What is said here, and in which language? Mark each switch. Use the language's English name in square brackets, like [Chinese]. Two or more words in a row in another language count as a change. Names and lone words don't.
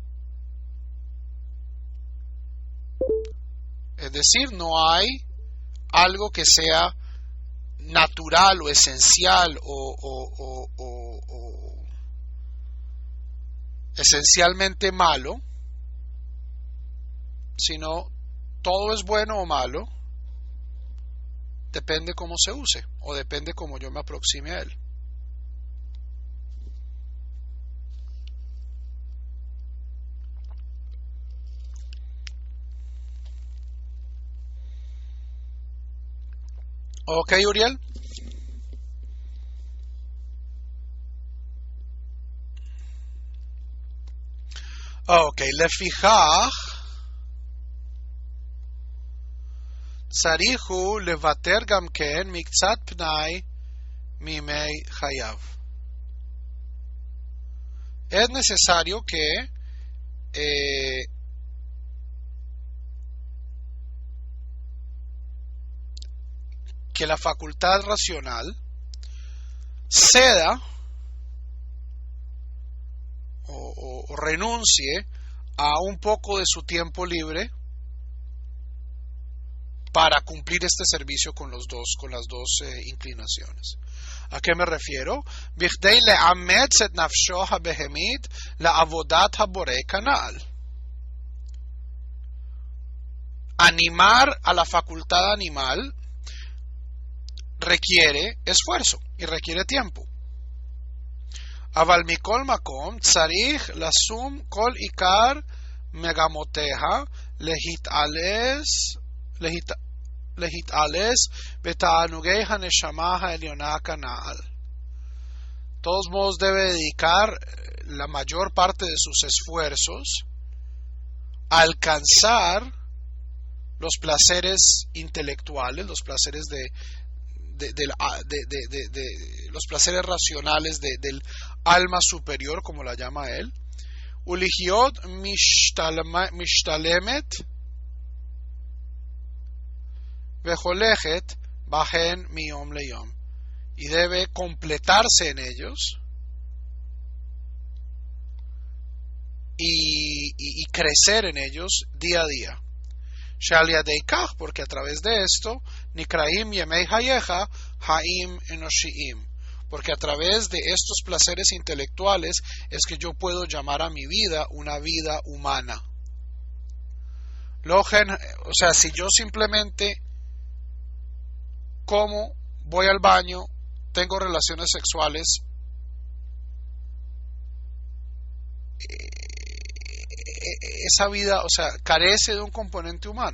[Spanish] Es decir, no hay algo que sea natural o esencial o esencialmente malo, sino todo es bueno o malo, depende cómo se use o depende cómo yo me aproxime a él. Ok, Uriel. [Hebrew] Ok, לפיכך צריך הוא לוותר גם כן מקצת פנאי מימי חייו. [Spanish] Es necesario que la facultad racional ceda o renuncie a un poco de su tiempo libre para cumplir este servicio con las dos inclinaciones. ¿A qué me refiero? [Hebrew] בכדי לאמץ את נפשו הבהמית לעבודת הבורא כנ"ל. [Spanish] Animar a la facultad animal requiere esfuerzo y requiere tiempo. [Hebrew] אבל מכל מקום צריך לשום כל עיקר מגמותיה להתעלס בתענוגי הנשמה העליונה כנ"ל. [Spanish] Todos modos debe dedicar la mayor parte de sus esfuerzos alcanzar los placeres intelectuales, los placeres los placeres racionales del alma superior, como la llama él. [Hebrew] ולהיות משתלמת והולכת בהן מיום ליום, [Spanish] y debe completarse en ellos y crecer en ellos día a día. [Hebrew] שעל ידי כך, [Spanish] porque a través de esto, [Hebrew] נקראים ימי חייו חיים אנושיים, [Spanish] porque a través de estos placeres intelectuales es que yo puedo llamar a mi vida una vida humana. O sea, si yo simplemente como, voy al baño, tengo relaciones sexuales, esa vida, o sea, carece de un componente humano.